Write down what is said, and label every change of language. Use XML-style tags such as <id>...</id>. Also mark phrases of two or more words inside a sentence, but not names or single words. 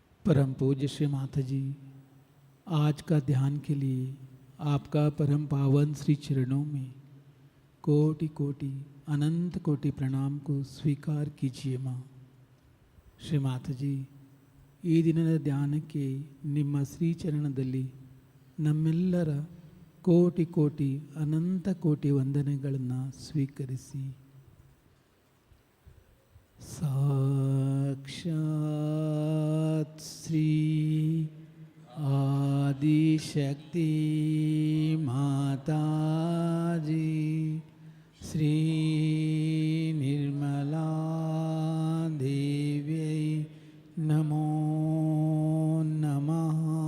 <hi>परम पूज्य श्री माता जी, आज का ध्यान के लिए आपका परम पावन श्री चरणों में कोटि कोटि अनंत कोटि प्रणाम को स्वीकार कीजिए माँ।</hi> <kn>ಶ್ರೀ ಮಾತಾಜಿ, ಈ ದಿನದ ಧ್ಯಾನಕ್ಕೆ ನಿಮ್ಮ ಶ್ರೀಚರಣದಲ್ಲಿ ನಮ್ಮೆಲ್ಲರ ಕೋಟಿ ಕೋಟಿ ಅನಂತ ಕೋಟಿ ವಂದನೆಗಳನ್ನು ಸ್ವೀಕರಿಸಿ. ಸಾಕ್ಷಾತ್ ಶ್ರೀ ಆದಿಶಕ್ತಿ ಮಾತಾಜಿ ಶ್ರೀ</kn> <sa>निर्मला देव्यै नमो नमः.</sa>